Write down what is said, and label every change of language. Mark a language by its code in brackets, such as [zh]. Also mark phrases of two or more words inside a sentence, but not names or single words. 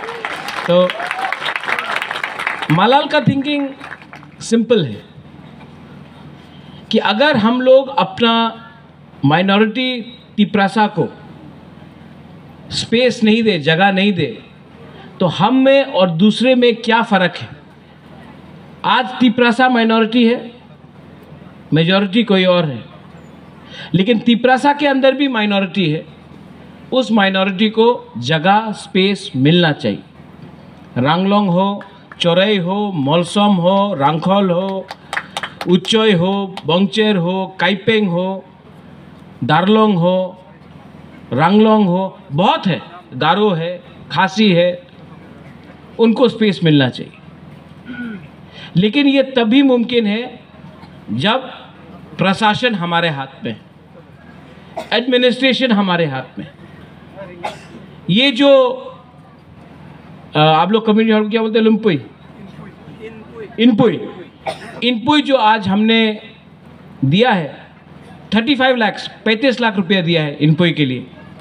[hi] तो मलाल का [en] thinking simple [hi] है कि अगर हम लोग अपना माइनॉरिटी तिप्रासा को स्पेस नहीं दे, जगह नहीं दे, तो हम में और दूसरे में क्या फ़र्क है? आज तिप्रासा माइनॉरिटी है, मेजॉरिटी कोई और है, लेकिन तिप्रासा के अंदर भी माइनॉरिटी है। उस माइनॉरिटी को जगह, स्पेस मिलना चाहिए। रांगलोंग हो, चौरई हो, मौलसम हो, रांखल हो, उच्चय हो, बंगचेर हो, काइपेंग हो, दारलोंग हो, रांगलोंग हो, बहुत है, गारो है, खासी है, उनको स्पेस मिलना चाहिए। लेकिन ये तभी मुमकिन है जब प्रशासन हमारे हाथ में, एडमिनिस्ट्रेशन हमारे हाथ में। ये जो आप लोग [en] community hall [hi] क्या बोलते हैं, लुम्पुई, इनपुई, इनपुई जो आज हमने दिया है 35 लाख, 35 लाख रुपया दिया है इनपुई के लिए।